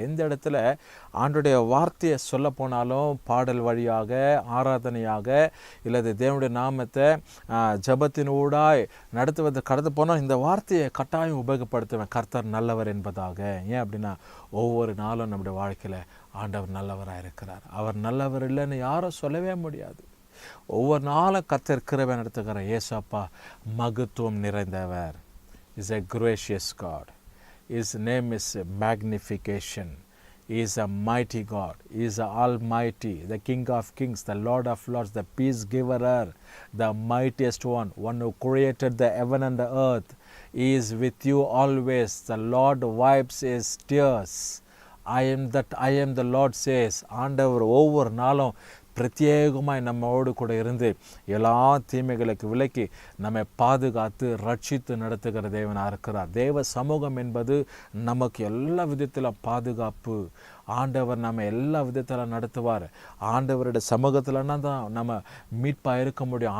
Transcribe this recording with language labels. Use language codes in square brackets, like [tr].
[ta] எந்த இடத்துல ஆண்டுடைய வார்த்தையை சொல்ல போனாலும் பாடல் வழியாக, ஆராதனையாக, இல்லது தேவனுடைய நாமத்தை ஜபத்தின் ஊடாய் நடத்துவது கடந்து போனால் இந்த வார்த்தையை கட்டாயம் உபயோகப்படுத்துவேன், கர்த்தர் நல்லவர் என்பதாக. ஏன் அப்படின்னா ஒவ்வொரு நாளும் நம்முடைய வாழ்க்கையில் ஆண்டவர் நல்லவராக இருக்கிறார். அவர் நல்லவர் இல்லைன்னு யாரும் சொல்லவே முடியாது. ஒவ்வொரு நாளும் கர்த்தர் கிருபை நடத்துகிற ஏசப்பா மகத்துவம் நிறைந்தவர். [en] Is a gracious God. His name is magnification. He is a mighty God. He is a almighty, the King of kings, the Lord of lords, the peace giver, the mightiest one who created the heaven and the earth. He is with you always. The Lord wipes his tears. I am the Lord says. [ta] ஆண்டவர் ஒவ்வொரு நாளும் பிரத்யேகமாய் நம்மோடு கூட இருந்து எல்லா தீமைகளுக்கு விலக்கி நம்மை பாதுகாத்து ரட்சித்து நடத்துகிற தேவனாக இருக்கிறார். தேவ சமூகம் என்பது நமக்கு எல்லா விதத்திலும் பாதுகாப்பு. ஆண்டவர் நம்ம எல்லா விதத்தில் நடத்துவார். ஆண்டவருடைய சமூகத்தில்னா தான் நம்ம மீட்பாக இருக்க முடியும்.